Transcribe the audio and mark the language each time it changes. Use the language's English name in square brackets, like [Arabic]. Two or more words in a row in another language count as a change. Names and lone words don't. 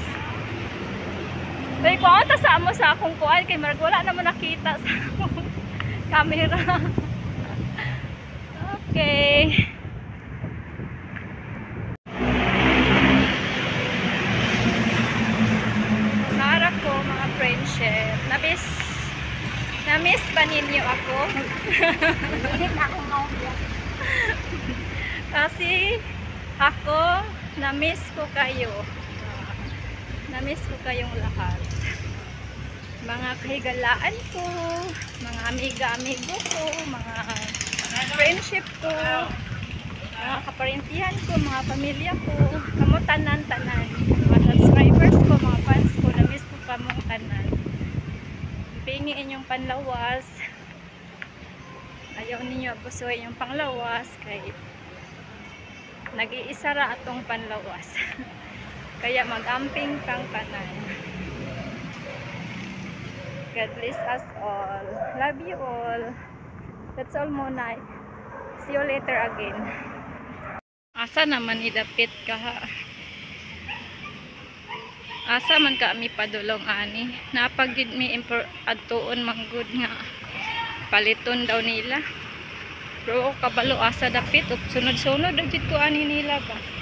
[Cebuano] Kaya kung ata sa amo sa akong kuan kay marag wala naman nakita sa akong camera. Okay. Nara ko mga friendship. [Filipino] Na-miss ba ninyo ako? Hindi na ako maubya. Kasi ako na-miss ko kayo. Na-miss ko kayong lahat. [Cebuano] Mga kahigalaan ko, mga amiga-amigo ko, mga friendship ko, mga kaparintihan ko, mga pamilya ko, kamo tanan-tanan, mga subscribers ko, mga fans ko, na-miss ko kamong tanan. Pingi inyong panlawas. ayaw ninyo abusuhin yung panglawas kay nag-iisa ra atong panlawas. Kaya mag-amping kang tanan. [English] God bless us all. Love you all. That's all muna. See you later again. [Cebuano] Asa naman idapit ka ha? Asa man ka mi padulong ani? Napagid mi adtuon manggod nga paliton daw nila. Pero kabalo asa dapit ug sunod-sunod dagit ko ani nila ba.